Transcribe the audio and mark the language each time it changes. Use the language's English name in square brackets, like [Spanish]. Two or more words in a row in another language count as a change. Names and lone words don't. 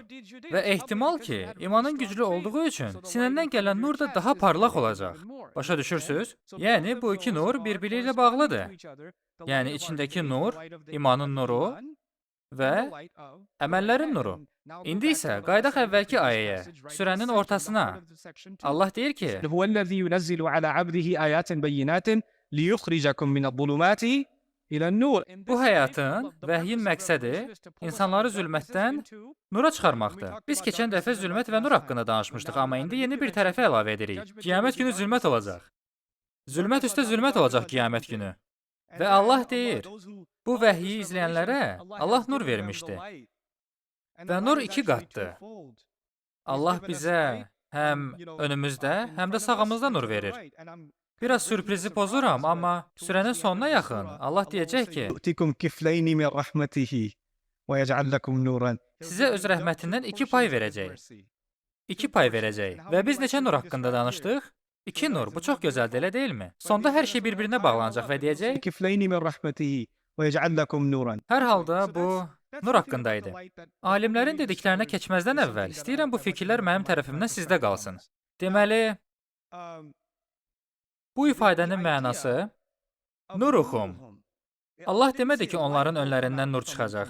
[Azerbaijani] Və ehtimal ki, imanın güclü olduğu üçün sinəndən gələn nur da daha parlaq olacaq. Başa düşürsüz? Yəni, bu iki nur bir-biri ilə bağlıdır. Yəni, içindəki nur, imanın nuru və əməllərin nuru. İndi isə qayıdaq əvvəlki ayəyə, surənin ortasına. Allah deyir ki, [Arabic] هو الذي ينزل على عبده آيات بينات ليخرجكم من الظلمات إلى النور. [Azerbaijani] bu həyatın, vəhyin məqsədi insanları zülmətdən nura çıxarmaqdır. Biz keçən dəfə zülmət və nur haqqında danışmışdıq, amma indi yeni bir tərəfə əlavə edirik. Qiyamət günü zülmət olacaq. Zülmət üstə zülmət olacaq qiyamət günü. Və Allah deyir, bu vəhyi izləyənlərə Allah nur vermişdi. Və nur iki qatdır. Allah bizə həm önümüzdə, həm də sağımızda nur verir. Biraz sürprizi pozuram, amma sürənin sonuna yaxın Allah deyəcək ki, [Arabic] يؤتكم كفلين من رحمته ويجعل لكم نورا. [Azerbaijani] sizə öz rəhmətindən 2 pay verəcək. 2 pay verəcək. Və biz neçə nur haqqında danışdıq? 2 nur, bu çox gözəldir, elə deyilmi? Sonda hər şey bir-birinə bağlanacaq və deyəcək, [Arabic] كفلين من رحمته ويجعل لكم نورا. [Azerbaijani] hər halda bu nur haqqında idi. Alimlərin dediklərinə keçməzdən əvvəl istəyirəm bu fikirlər mənim tərəfimdən sizdə qalsın. Deməli, bu ifadənin mənası nuruhum. Allah demədi ki, onların önlərindən nur çıxacaq.